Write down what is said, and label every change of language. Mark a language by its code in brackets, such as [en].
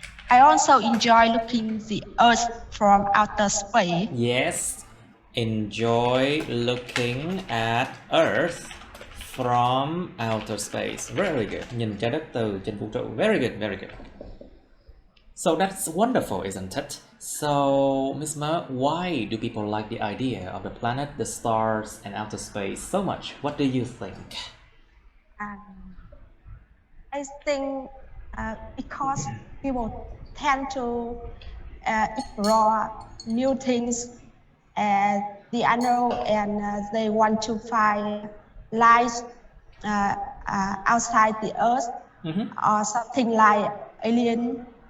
[en] I also enjoy looking the Earth from outer space. Yes, enjoy looking at Earth from outer space. Very good. [vi] Nhìn trái đất từ trên vũ trụ. [en] Very good. So that's wonderful, isn't it? So, Miss Ma, why do people like the idea of the planet, the stars, and outer space so much? What do you think? I think because people tend to explore new things the unknown, and they want to find life outside the earth, or something like alien.